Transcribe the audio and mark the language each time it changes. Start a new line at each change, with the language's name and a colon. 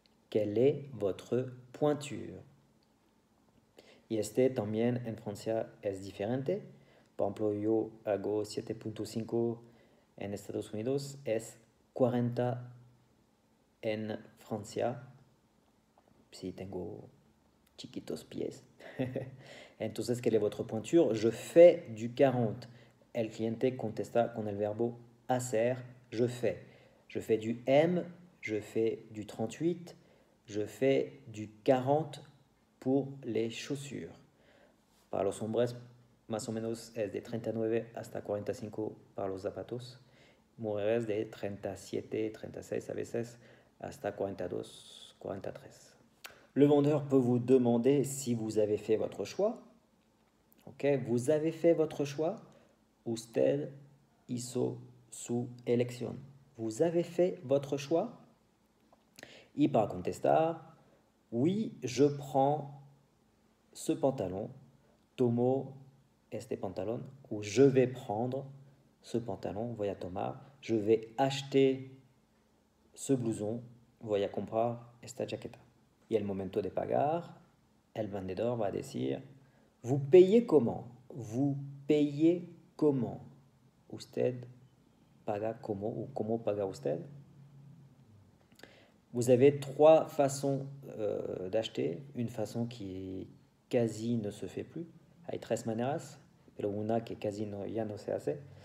French: Quelle est votre pointure?
Spanish: Y este también en Francia es diferente. Por ejemplo, yo hago 7.5 en Estados Unidos, es 40 en Francia, si tengo chiquitos pies.
French: Entonces, quelle est votre pointure? Je fais du 40.
Spanish: El cliente contesta con el verbo hacer,
French: je fais. Je fais du M, je fais du 38, je fais du 40 pour les chaussures.
Spanish: Para los hombres, más o menos es de 39 hasta 45 para los zapatos. Mujeres de 37, 36 a veces hasta 42, 43.
French: Le vendeur peut vous demander si vous avez fait votre choix. Ok, vous avez fait votre choix.
Spanish: Usted hizo su elección.
French: Vous avez fait votre choix.
Spanish: Y para contestar,
French: oui, je prends ce pantalon.
Spanish: Tomo este pantalón.
French: Ou je vais prendre ce pantalon.
Spanish: Voy a tomar.
French: Je vais acheter ce blouson.
Spanish: Voy a comprar esta chaqueta. Y el momento de pagar, el vendedor va a decir,
French: Vous payez comment? Vous payez comment?
Spanish: Usted paga como ou como paga usted?
French: Vous avez trois façons d'acheter. Une façon qui quasi ne se fait plus.
Spanish: Hay tres maneras, pero una que casi no, ya no se hace.